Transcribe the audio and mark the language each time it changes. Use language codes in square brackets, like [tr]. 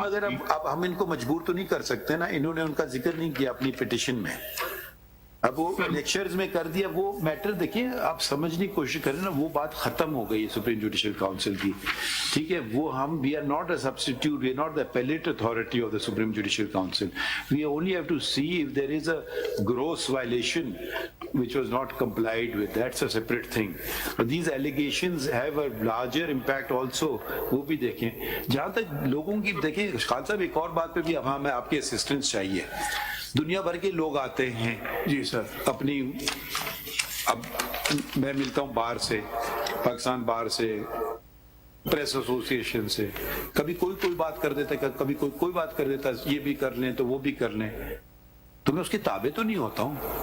[ur] مگر اب ہم ان کو مجبور تو نہیں کر سکتے نا, انہوں نے ان کا ذکر نہیں کیا اپنی پٹیشن میں. اب وہ لیکچرز میں کر دیا, وہ میٹر دیکھیں آپ سمجھنے کی کوشش کریں نا, وہ بات ختم ہو گئی سپریم جوڈیشل کاؤنسل کی. ٹھیک ہے, وہ ہم [en] We are not a substitute, we are not the appellate authority of the Supreme Judicial Council. We only have to see if there is a gross violation which was not complied with. That's a separate thing. But these allegations have a larger impact also. [ur] وہ بھی دیکھیں. جہاں تک لوگوں کی دیکھیں خان صاحب, ایک اور بات پہ بھی اب ہمیں آپ کی اسسٹنس چاہیے. دنیا بھر کے لوگ آتے ہیں جی سر اپنی, اب میں ملتا ہوں بار سے, پاکستان بار سے, پریس ایسوسیشن سے, کبھی کوئی بات کر دیتا ہے, کبھی کوئی بات کر دیتا ہے, یہ بھی کر لیں تو وہ بھی کر لیں, تو میں اس کے تابع تو نہیں ہوتا ہوں.